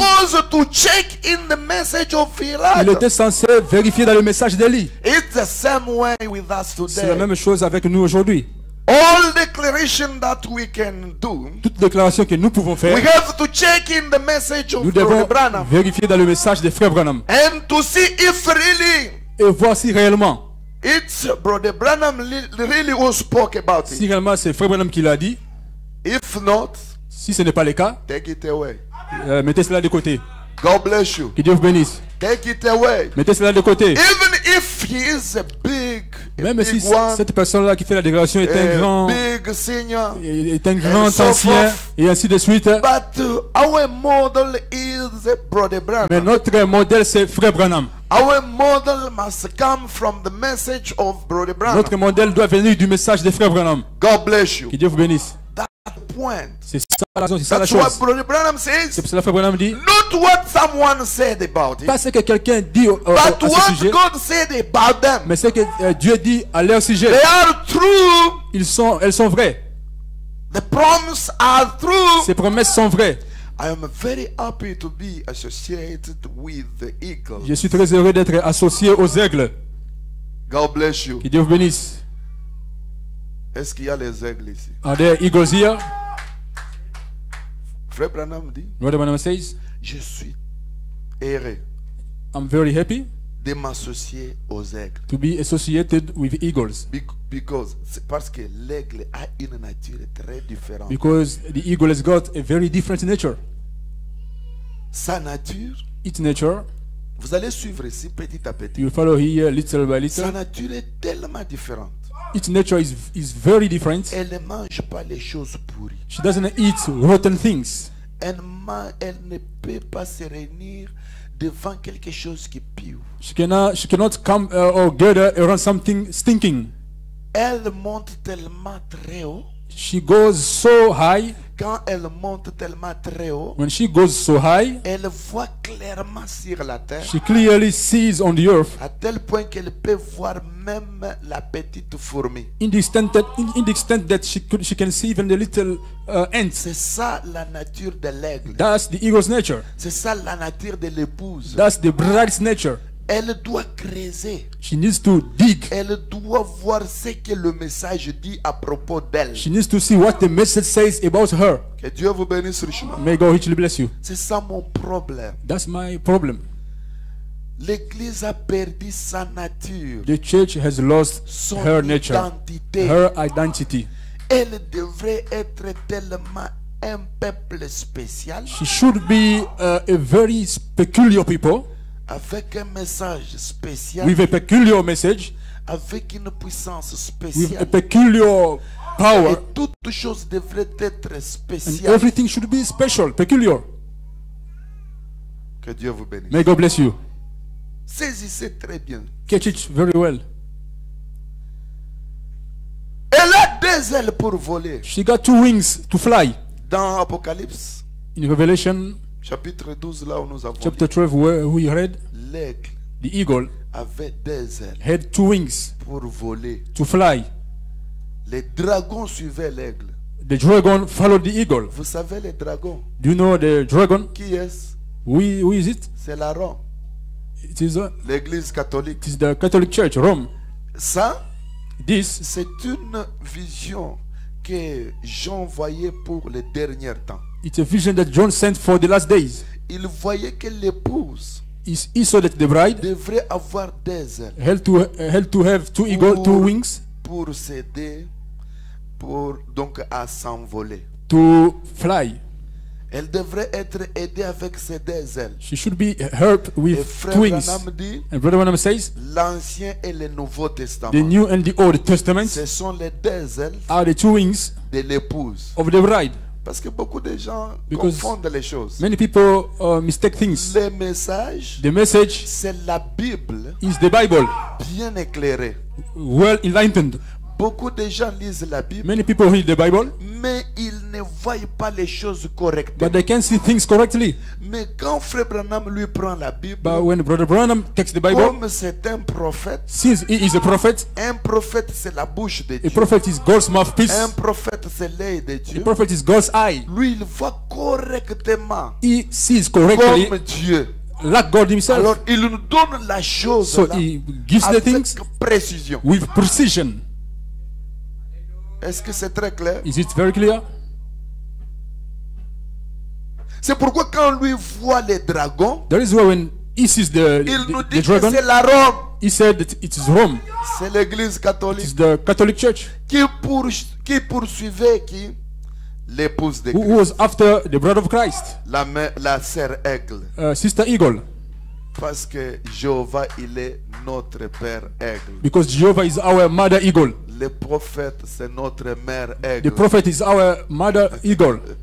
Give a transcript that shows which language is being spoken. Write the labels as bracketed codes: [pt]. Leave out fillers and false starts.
[en] supposed to check in the message of [fr] il [en] Elijah. [fr] était censé vérifier dans le message d'Élie. [en] It's the same way with us [fr] C'est la [en] today. [fr] même chose avec nous aujourd'hui. [en] All declaration that we can do, [fr] Toute déclaration que nous pouvons faire, [en] we have to check in the message [fr] nous [en] of [fr] devons [en] Brother Branham [fr] vérifier dans le message des frères Branham [en] and to see if really [fr] et voir si réellement, [en] it's Brother Branham really who spoke about [fr] si [en] it. [fr] réellement c'est frère Branham qui l'a dit. [en] If not, [fr] Si ce n'est pas le cas, [en] take it away. [fr] mettez cela de côté. [en] God bless you. [fr] Que Dieu vous bénisse. [en] Take it away. [fr] Mettez cela de côté. [en] Even if he is a [fr] Même si [en] big one, [fr] cette personne-là qui fait la déclaration est un grand, [en] big senior, [fr] est un grand [en] so [fr] ancien [en] forth. [fr] et ainsi de suite. [en] but our model is Brother [fr] Mais [en] Branham. [fr] notre modèle c'est frère Branham. [en] Our model must come from the message of Brother Branham. [fr] Notre modèle doit venir du message des frères Branham. [en] God bless you. [fr] Que Dieu vous bénisse. [en] That's the point. [fr] C'est ça la raison, c'est ça la [en] That's what [fr] chose. [en] Brother Branham [fr] C'est [en] says. [fr] pour cela que frère Branham dit, [en] Not what someone said about it, [fr] pas ce que quelqu'un dit [en] but [fr] à ce [en] what [fr] sujet, [en] God said about them. [fr] mais ce que Dieu dit à leur sujet. [en] They are true. [fr] Elles sont vraies. [en] The promises are true. [fr] Ces promesses sont vraies. [en] I am very happy to be associated with the eagle. [fr] Je suis très heureux d'être associé aux aigles. [en] God bless you. [fr] Que Dieu vous bénisse. Est-ce qu'il y a les aigles ici? [en] Are there eagles here? [fr] Frère Branham dit, [en] Brother Branham says, [fr] je suis heureux [en] I'm very happy [fr] de m'associer aux aigles. [en] to be associated with eagles. [fr] Because c'est parce que l'aigle a une nature très différente. [en] Because the eagle has got a very different nature. [fr] Sa nature, [en] Its nature, [fr] vous allez suivre ici petit à petit. [en] you follow here little by [fr] Sa [en] little. [fr] nature est tellement différente. [en] Its nature is very different. [fr] Elle ne mange pas les choses pourries. [en] She doesn't eat rotten things. [fr] Elle ne peut pas se réunir devant quelque chose qui pue. [en] She cannot come or gather around something stinking. [fr] Elle monte tellement très haut. [en] She goes so high. [fr] Quand elle monte tellement très haut, [en] When she goes so high, [fr] elle voit clairement sur la terre, [en] she clearly sees on the earth [fr] à tel point qu'elle peut voir même la petite fourmi. [en] in the extent that she can see even the little ants. [fr] C'est ça la nature de l'aigle. [en] That's the eagle's nature. [fr] C'est ça la nature de l'épouse. [en] That's the bride's nature. [fr] Elle doit creuser. [en] She needs to dig. [fr] Elle doit voir ce que le message dit à propos d'elle. [en] She needs to see what the message says about her. [fr] Que Dieu vous bénisse richement. [en] May God richly bless you. [fr] C'est ça mon problème. [en] That's my problem. [fr] L'église a perdu sa nature, [en] The church has lost [fr] son [en] her nature, [fr] identité. [en] her identity. [fr] Elle devrait être tellement un peuple spécial, [en] She should be a very peculiar people [fr] avec un message spécial, [en] with a peculiar message, [fr] avec une puissance [en] with a [fr] spéciale. [en] peculiar power, [fr] Et toute chose devrait être [en] and [fr] spéciale. [en] everything should be special, peculiar. [fr] Que Dieu vous bénisse. [en] May God bless you. [fr] Saisissez très bien. [en] Catch it very well. [fr] Elle a deux ailes pour voler. [en] She got 2 wings to fly. [fr] Dans Apocalypse, [en] In Revelation [fr] chapitre 12, là où nous avons [en] chapter 12, where we read, [fr] dit, l'aigle [en] the eagle [fr] avait deux ailes [en] had 2 wings [fr] pour voler. [en] to fly. [fr] Les dragons suivaient l'aigle. [en] The dragon followed the eagle. [fr] Vous savez les dragons? [en] Do you know the dragon? [fr] Qui est-ce? [en] Who is it? [fr] C'est la Rome, l'église catholique. [en] It is the Catholic Church, Rome. [fr] Ça, [en] This [fr] c'est une vision que Jean voyait pour les derniers temps. [en] it's a vision that John sent for the last days. [fr] Il voyait que l'épouse [en] He saw that the bride [fr] devrait avoir des ailes [en] had to have 2 eagle, 2 wings [fr] pour s'aider, pour donc à s'envoler. [en] to fly. [fr] Elle devrait être aidée avec ses deux ailes. [en] She should be helped [fr] Et [en] with [fr] frère [en] 2 wings. [fr] Branham dit, [en] And Brother Branham says, [fr] l'Ancien et le Nouveau [en] the [fr] Testament, [en] New and the Old Testament [fr] ce sont les deux ailes [en] are the 2 wings [fr] de l'épouse. [en] of the bride. [fr] Parce que beaucoup de gens [en] Because [fr] confondent les choses. [en] Many people mistake things. [fr] Le message, [en] The message [fr] c'est la Bible [en] is the Bible, [fr] bien éclairée. [en] well enlightened. [fr] Beaucoup de gens lisent la Bible, [en] Many people read the Bible, [fr] mais ils ne voient pas les choses correctement. [en] but they can see things correctly. [fr] Mais quand Frère Branham lui prend la Bible, [en] But when Brother Branham takes the Bible, [fr] comme c'est un prophète [en] since he is a prophet [fr] c'est la bouche de [en] is [fr] Dieu. [en] God's mouthpiece. [fr] Un prophète, c'est l'œil de [en] A [fr] Dieu. [en] prophet is God's eye. [fr] Lui, il voit correctement [en] He sees correctly [fr] comme Dieu. [en] like God himself. [fr] Alors, il nous donne la chose [en] So [fr] là, [en] he gives the [fr] avec [en] things [fr] précision. [en] with precision. [fr] Est-ce que c'est très clair? [en] Is it very clear? [fr] C'est pourquoi quand lui voit les dragons, [en] That is why when he sees [fr] il nous [en] the [fr] dit que [en] dragon, [fr] c'est la Rome. [en] he said that it is Rome. [fr] C'est l'église [en] It [fr] catholique [en] is the Catholic Church [fr] qui poursuivait qui? L'épouse de [en] who [fr] Christ. [en] was after the bride of Christ, [fr] La sœur aigle. [en] Sister Eagle, [fr] Parce que Jéhovah, il est notre père aigle. [en] because Jehovah is our mother eagle. [fr] Le prophète, c'est notre mère [en] The [fr] aigle. [en] prophet is our mother eagle.